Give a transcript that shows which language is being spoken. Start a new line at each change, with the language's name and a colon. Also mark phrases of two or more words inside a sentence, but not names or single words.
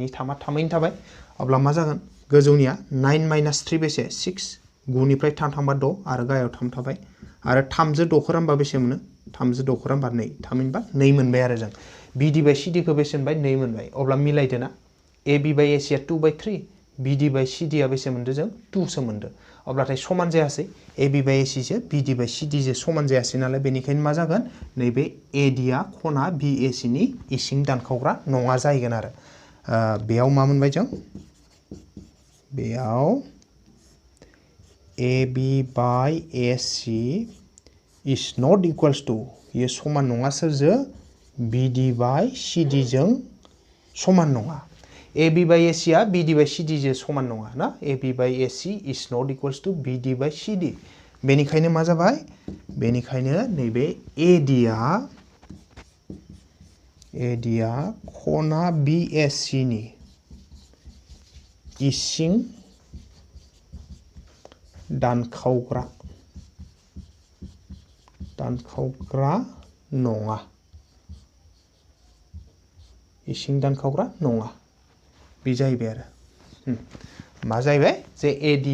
Bodo: 3 आ 3यैनो थाबाय अब्ला मा जागोन गोजौनिया 9 माइनास 3 बेसे 6 9 निफ्राय 3 थांबा 6 आरो गाहायाव 3 थाबाय आरो 3 जों 6 खौ रानबा बेसे मोनो 3 जों 6 खौ रानबा 2 थामहिनबा 2 मोनबाय आरो जों
English: BD by CD
Bodo: खौ बेसे मोनबाय 2 मोनबाय अब्ला मिलायदो ना
English: AB by AC
Bodo: आ
English: 2 by 3 BD by CD
Bodo: आ बेसे मोनदो जों 2 सो मोनदो अब्लाथाय समान जायासै
English: AB by AC
Bodo: जो
English: BD by CD
Bodo: जो समान जायासै नालाय बेनिखायनो मा जागोन नैबे AD आ खना BAC नि इसिं दानखावग्रा नङा जाहैगोन आरो बेयाव मा मोनबाय जों बेयाव
English: AB by AC is not equals to
Bodo: ये समान नङा सोरजों
English: BD by CD
Bodo: जों समान नङा
English: AB by AC
Bodo: आ
English: BD by CD
Bodo: जों समान नङा ना
English: AB by AC is not equals to BD by CD
Bodo: बेनिखायनो मा जाबाय बेनिखायनो नैबे AD आ खना BSC नि इसिं दानखावग्रा नङा इसिं दानखावग्रा नङा बे जाहैबाय आरो मा जाहैबाय जे AD